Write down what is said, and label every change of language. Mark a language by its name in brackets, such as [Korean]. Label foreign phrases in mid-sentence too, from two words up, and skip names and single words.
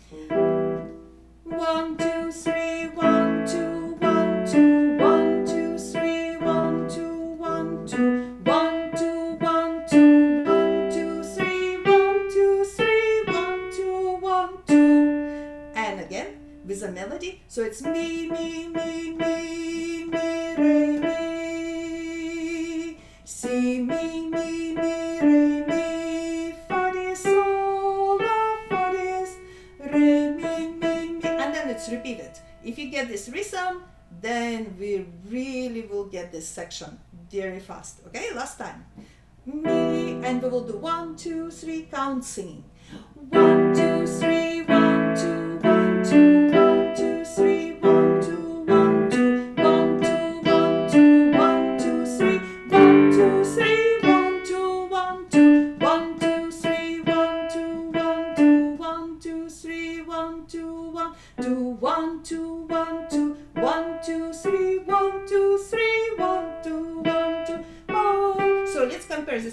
[English] 1, 2, 3, 1, 2, 1, 2, 1, 2, 3, 1, 2, 1, 2, 1, 2, 1, 2, 1, 2, 3, 1, 2, 3, 1, 2, 1, 2. And again with a melody. So it's mi, mi, mi, mi, mi, re, mi, si, mi, mi, mi, re, mi, fa, di, sol, la, fa, dis, re, mi, mi, mi, and then it's repeated. If you get this rhythm, then we really will get this section very fast. Okay, last time. Mi, and we will do 1, 2, 3, count singing. 1, 2, 3, 1, 2, 1, 2, 1, 2, 3, 1, 2, 1, 2, 1, 2, 1, 2, 1, 2, 3, 1, 2, 3, 1, 2, 1, 2, 1, 2, 3, 1, 2, 1, 2, 1, 2, 3, 1, 2, 1, 2, 1, 2, 1, 2, 1, 2, 3, 1, 2, 3, 1, 2, 1, 2, 1. So let's compare this.